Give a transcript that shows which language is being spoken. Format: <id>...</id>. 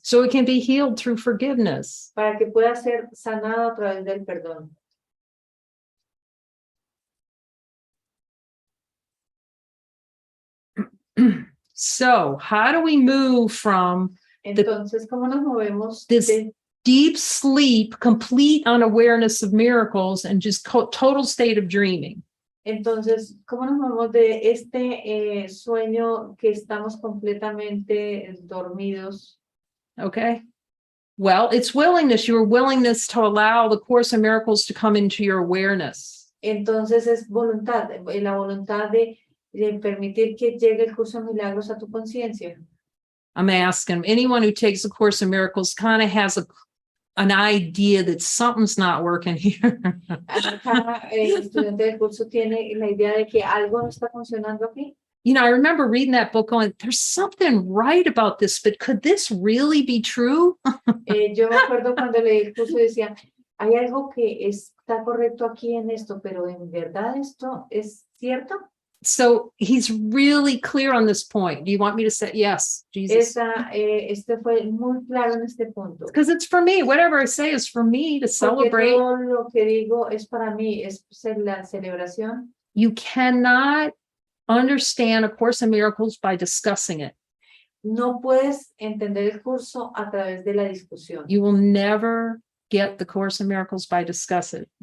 <en>So it can be healed through forgiveness.</en> <es>Para que pueda ser sanado a través del perdón.</es> <en>So how do we move from</en> <es>Entonces, ¿cómo nos movemos</es> <en>this</en> <es>de</es> <en>deep sleep, complete unawareness of miracles, and just total state of dreaming?</en> <es>Entonces, ¿cómo nos movemos de este sueño que estamos completamente dormidos?</es> <en>Okay. Well, it's willingness, your willingness to allow the Course in Miracles to come into your awareness.</en> <es>Entonces es voluntad, la voluntad de permitir que llegue el curso de milagros a tu conciencia.</es> <en>I'm asking anyone who takes a Course in Miracles kind of has an idea that something's not working here.</en> <es>Cada estudiante del curso tiene la idea de que algo no está funcionando aquí.</es> <en>you know, I remember reading that book going, there's something right about this, but could this really be true?</en> <es>Yo me acuerdo cuando leí el curso y decía, hay algo que está correcto aquí en esto, pero ¿en verdad esto es cierto?</es> <en>So he's really clear on this point. Do you want me to say yes, Jesus?</en> <es>Este fue muy claro en este punto.</es> <en>Because it's for me. Whatever I say is for me to</en> <es>Porque</es> <en>celebrate.</en> <es>todo lo que digo es para mí, es la celebración.</es> <en>You cannot understand A Course in Miracles by discussing it.</en> <es>No puedes entender el curso a través de la discusión.</es> <en>You will never get the Course in Miracles by discussing it.</en>